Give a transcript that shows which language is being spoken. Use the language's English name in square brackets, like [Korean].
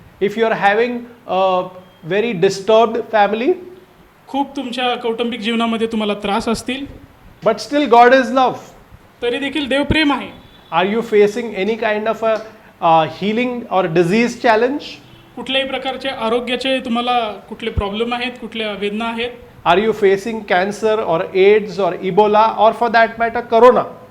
[English] If you are having a very disturbed family, [Marathi] खूप तुमच्या कौटुंबिक जीवनामध्ये तुम्हाला त्रास असतील, [English] but still God is love. [Marathi] तरी देखील देव प्रेम आहे. [English] Are you facing any kind of a healing or disease challenge? [Marathi] कुठल्याही प्रकारचे आरोग्याचे तुम्हाला कुठले प्रॉब्लेम आहेत, कुठल्या वेदना आहेत? [English] Are you facing cancer or AIDS or Ebola or for that matter Corona?